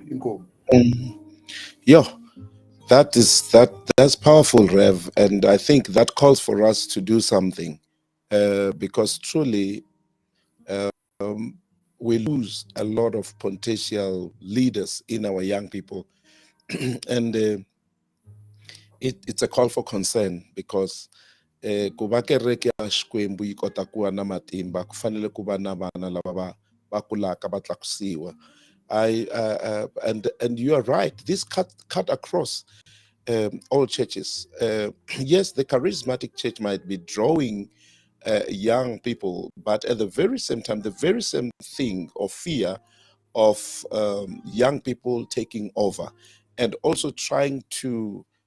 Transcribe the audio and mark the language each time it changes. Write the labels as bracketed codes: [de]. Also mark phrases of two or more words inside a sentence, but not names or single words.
[en] Yeah, that's powerful, Rev, and I think that calls for us to do something, because truly we lose a lot of potential leaders in our young people, and it's a call for concern, because [ts] ku va kereke ya Xikwembu yi kota ku va na matimba ku fanele ku va na vana lava va kulaka va tlakusiwa. [en] And you are right, this cut across all churches. Yes, the charismatic church might be drawing young people, but at the very same time, the very same thing or fear of young people taking over, and also trying to